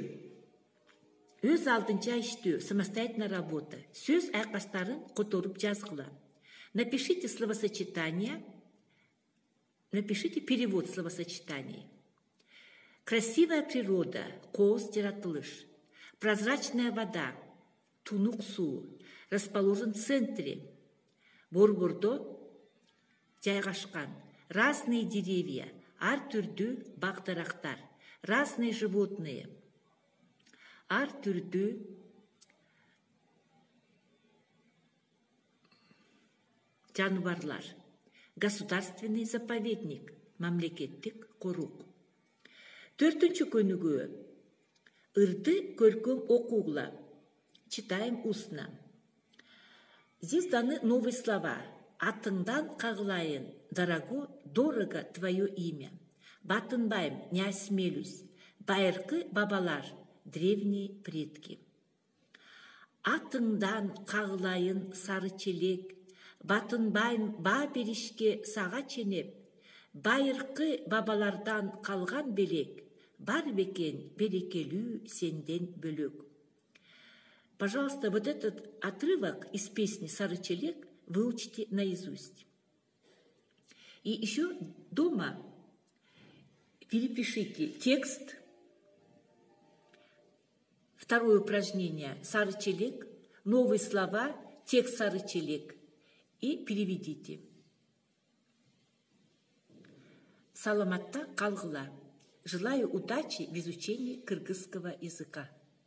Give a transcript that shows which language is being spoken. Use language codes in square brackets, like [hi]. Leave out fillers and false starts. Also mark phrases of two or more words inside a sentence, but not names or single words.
[ky] Өз алдынча иштөө, [ru] самостоятельная работа. [ky] Сөз айкаштарын которуп жазгыла. [ru] Напишите словосочетание, напишите перевод словосочетаний. Красивая природа, [ky] кооз жаратылыш. [ru] Прозрачная вода, [ky] тунук суу, [ru] расположен в центре. [ky] Борбордо жайгашкан. [ru] Разные деревья, [ky] ар түрдүү бак-дарактар. [ru] Разные животные, [ky] ар түрдүү жаныбарлар. [ru] Государственный заповедник, [ky] мамлекеттик корук. Төртүнчү көнүгүү. Ырды көркөм окугула. [ru] Читаем устно. Здесь даны новые слова. [ky] Атыңдан кагылайын, [ru] дорого твое имя. Батынбайм, не осмелюсь. [ky] Байыркы бабалар, [ru] древние предки. [ky] Атыңдан кагылайын, Сарычелек. Батынбайм ба беришке сага ченеп. Байыркы бабалардан калган белек. Бар бекен берекелүү сенден бөлөк. [ru] Пожалуйста, вот этот отрывок из песни «Сарычелек» выучите наизусть. И еще дома перепишите текст. Второе упражнение «Сарычелек», новые слова, текст «Сарычелек» и переведите. [ky] Саламатта калгыла. [ru] Желаю удачи в изучении кыргызского языка.